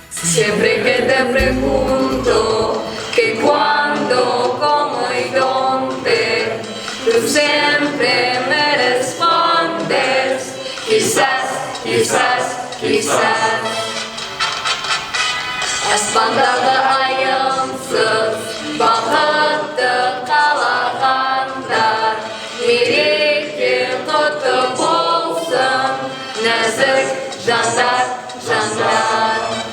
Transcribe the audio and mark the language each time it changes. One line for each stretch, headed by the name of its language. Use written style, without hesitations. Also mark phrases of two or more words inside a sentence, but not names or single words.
Spanish: Siempre que te pregunto que cuando, cómo y dónde, tú siempre me respondes, quizás, quizás, quizás.
Kazakh: Аспандағы айымсыз бақытты қалағандар, мереке құтты болсын, нәзік жандар, жандар.